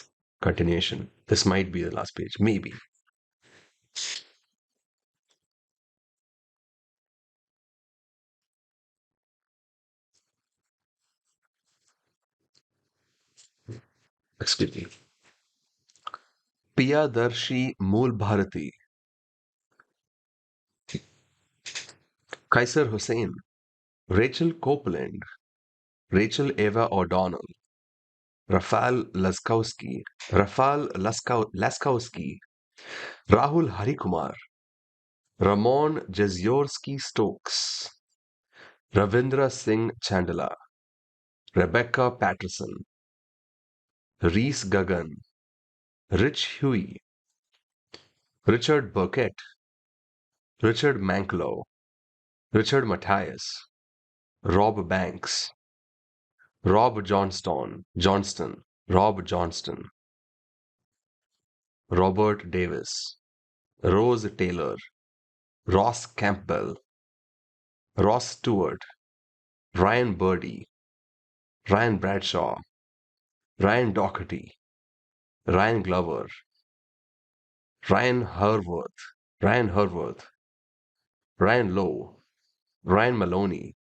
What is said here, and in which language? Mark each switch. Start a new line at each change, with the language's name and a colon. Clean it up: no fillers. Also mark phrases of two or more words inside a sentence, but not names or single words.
English: Continuation. This might be the last page. Maybe. Excuse me. Piyadarshi Mool Bharati, Kaiser Hussain, Rachel Copeland, Rachel Eva O'Donnell, Rafal Laskowski, Rahul Harikumar, Ramon Jeziorsky Stokes, Ravindra Singh Chandala, Rebecca Patterson, Reese Gagan, Rich Huey, Richard Burkett, Richard Manklow, Richard Matthias, Rob Banks, Rob Johnston, Robert Davis, Rose Taylor, Ross Campbell, Ross Stewart, Ryan Birdie, Ryan Bradshaw, Ryan Doherty, Ryan Glover, Ryan Herworth, Ryan Herworth, Ryan Lowe, Ryan Maloney,